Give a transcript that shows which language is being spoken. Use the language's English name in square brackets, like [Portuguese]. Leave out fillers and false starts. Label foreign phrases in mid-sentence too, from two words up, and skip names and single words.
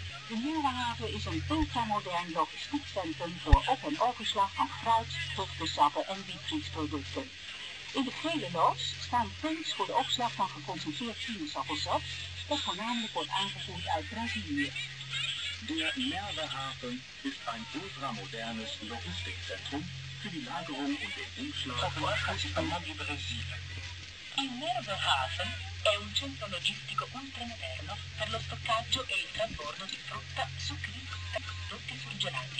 [Dutch] De Meerderhaven is een ultramodern logistiekcentrum voor op- en overslag van fruit, vruchtensappen en wietvliesproducten. In de gele loods staan tanks voor de opslag van geconcentreerd sinaasappelsap, dat voornamelijk wordt aangevoerd uit Brazilië. [German] Der Meerderhafen ist ein ultramodernes Logistikzentrum für die Lagerung und den Umschlag von [French] principalement du Brésil. [Italian] Il Meerderhaven è un centro logistico ultramoderno per lo stoccaggio e il trasbordo di frutta, succhi di frutta e prodotti surgelati.